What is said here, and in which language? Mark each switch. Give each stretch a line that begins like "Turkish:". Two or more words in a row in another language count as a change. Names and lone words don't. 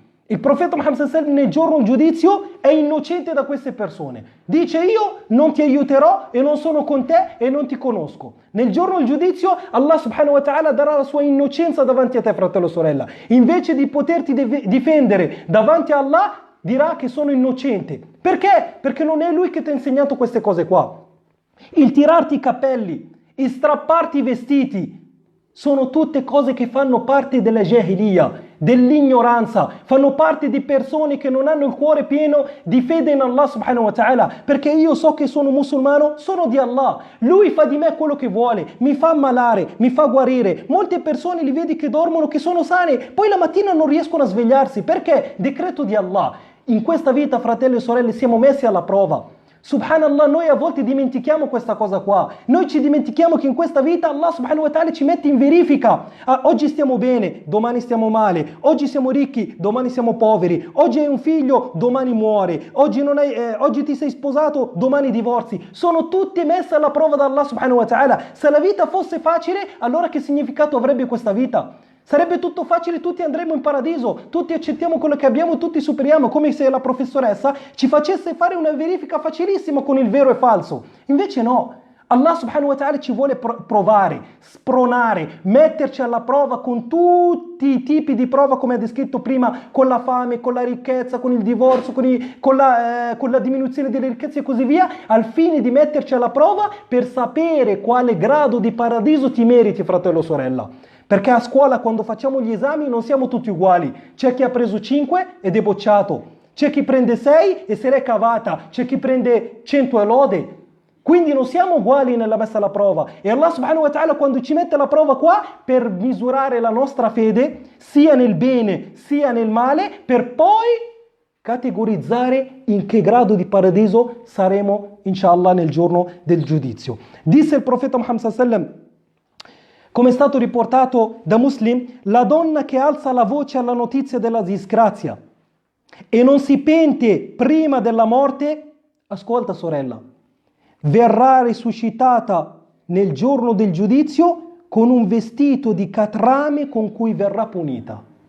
Italian: Il profeta Muhammad
Arabic: صلى الله عليه وسلم
Italian: nel giorno del giudizio è innocente da queste persone. Dice: io non ti aiuterò e non sono con te e non ti conosco. Nel giorno del giudizio Allah
Arabic: سبحانه وتعالى
Italian: darà la sua innocenza davanti a te, fratello o sorella. Invece di poterti difendere davanti a Allah, dirà che sono innocente. Perché? Perché non è lui che ti ha insegnato queste cose qua. Il tirarti i capelli, il strapparti i vestiti, sono tutte cose che fanno parte della jahiliya, dell'ignoranza, fanno parte di persone che non hanno il cuore pieno di fede in Allah
Arabic: سبحانه وتعالى,
Italian: perché io so che sono musulmano, sono di Allah, Lui fa di me quello che vuole, mi fa ammalare, mi fa guarire. Molte persone li vedi che dormono, che sono sane, poi la mattina non riescono a svegliarsi, perché? Decreto di Allah. In questa vita, fratelli e sorelle, siamo messi alla prova. Subhanallah, noi a volte dimentichiamo questa cosa qua. Noi ci dimentichiamo che in questa vita Allah
Arabic: سبحانه وتعالى
Italian: ci mette in verifica. Oggi stiamo bene, domani stiamo male. Oggi siamo ricchi, domani siamo poveri. Oggi hai un figlio, domani muore. Oggi ti sei sposato, domani divorzi. Sono tutte messe alla prova da Allah
Arabic: سبحانه وتعالى.
Italian: Se la vita fosse facile, allora che significato avrebbe questa vita? Sarebbe tutto facile, tutti andremo in paradiso, tutti accettiamo quello che abbiamo, tutti superiamo, come se la professoressa ci facesse fare una verifica facilissima con il vero e falso. Invece no, Allah
Arabic: سبحانه وتعالى
Italian: ci vuole provare, spronare, metterci alla prova con tutti i tipi di prova come ha descritto prima, con la fame, con la ricchezza, con il divorzio, con la diminuzione delle ricchezze e così via, al fine di metterci alla prova per sapere quale grado di paradiso ti meriti, fratello o sorella. Perché a scuola quando facciamo gli esami non siamo tutti uguali. C'è chi ha preso 5 ed è bocciato. C'è chi prende 6 e se l'è cavata. C'è chi prende 100 e lode. Quindi non siamo uguali nella messa alla prova. E Allah
Arabic: سبحانه وتعالى
Italian: quando ci mette alla prova qua per misurare la nostra fede, sia nel bene sia nel male, per poi categorizzare in che grado di paradiso saremo, inshallah, nel giorno del giudizio. Disse il profeta Muhammad
Arabic: صلى الله عليه وسلم,
Italian: come è stato riportato da Muslim, la donna che alza la voce alla notizia della disgrazia e non si pente prima della morte, ascolta sorella, verrà risuscitata nel giorno del giudizio con un vestito di catrame con cui verrà punita.